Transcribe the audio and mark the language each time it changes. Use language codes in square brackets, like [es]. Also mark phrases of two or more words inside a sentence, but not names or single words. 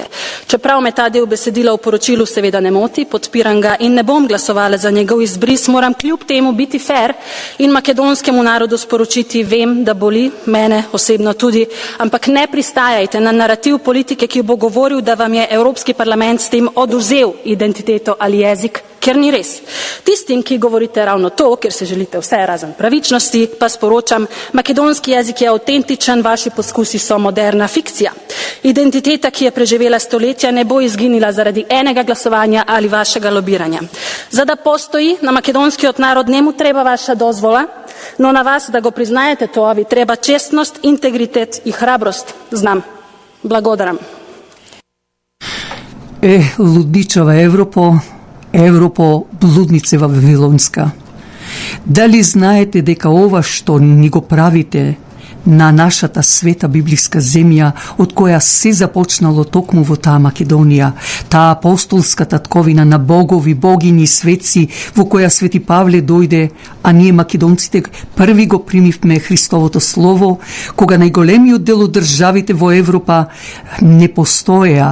[sl] Čeprav me ta del besedila v poročilu seveda ne moti, podpiram ga in ne bom glasovala za njegov izbris, moram kljub temu biti fair in makedonskemu narodu sporočiti: vem, da boli, mene osebno tudi, ampak ne pristajajte na narativ politike, ki bo govoril, da vam je Evropski parlament s tem oduzel identiteto ali jezik, ker ni res. Tistim, ki govorite ravno to, ker se želite vse razen pravičnosti, pa sporočam: makedonski jezik je avtentičen, vaši poskusi so moderna fikcija. Identiteta, ki je preživela stoletja, ne bo izginila zaradi enega glasovanja ali vašega lobiranja. [mk] За да постои, на македонскиот народ не му треба ваша дозвола, но на вас да го признаете то, ви треба чесност, интегритет и храброст. Знам. Благодарам. Ludničova Европо, блуднице Вавилонска. Дали знаете дека ова што ни го правите на нашата света библиска земја, од која се започнало токму во таа Македонија, таа апостолска татковина на богови, богини, светци, во која Свети Павле дојде, а ние македонците први го примивме Христовото слово, кога најголемиот дел од државите во Европа не постоеа.